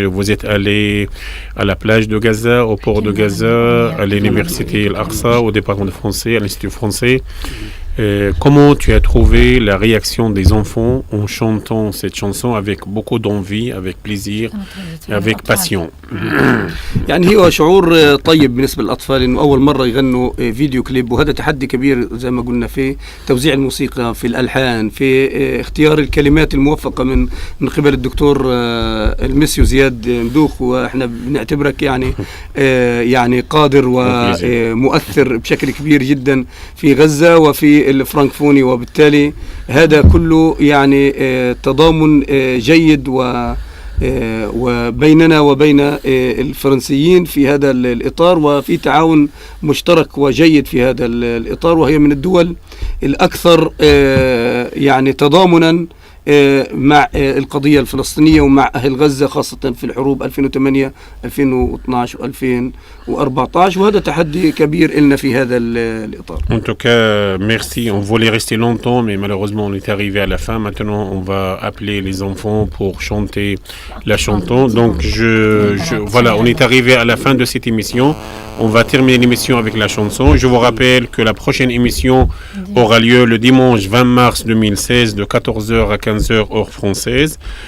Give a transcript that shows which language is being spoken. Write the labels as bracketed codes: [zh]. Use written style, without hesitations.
[fr] Vous êtes allé à la plage de Gaza, au port de Gaza, à l'université Al-Aqsa, au département de français, à l'Institut français. Comment tu as trouvé la réaction des enfants en chantant cette chanson avec beaucoup d'envie, avec plaisir, avec passion? [ar] يعني هو شعور طيب بالنسبة للأطفال إنه أول مرة يغنوا فيديو كليب، وهذا تحدي كبير زي ما قلنا في توزيع الموسيقى، في الألحان، في اختيار الكلمات الموفقة من قبل الدكتور المسيو زياد مدوخ، وإحنا بنعتبرك يعني قادر ومؤثر بشكل كبير جدا في غزة وفي الفرنكفوني، وبالتالي هذا كله يعني تضامن جيد وبيننا وبين الفرنسيين في هذا الإطار، وفي تعاون مشترك وجيد في هذا الإطار، وهي من الدول الأكثر يعني تضامنا مع القضية الفلسطينية ومع أهل غزة، خاصة في الحروب 2008 2012 و2014، وهذا تحدي كبير لنا في هذا الإطار. [fr] En tout cas, merci. On voulait rester longtemps, mais malheureusement, on est arrivé à la fin. Maintenant, on va appeler les enfants pour chanter la chanson. Donc, voilà, on est arrivé à la fin de cette émission. On va terminer l'émission avec la chanson. Je vous rappelle que la prochaine émission aura lieu le dimanche 20 mars 2016 de 14h à 15h heure française.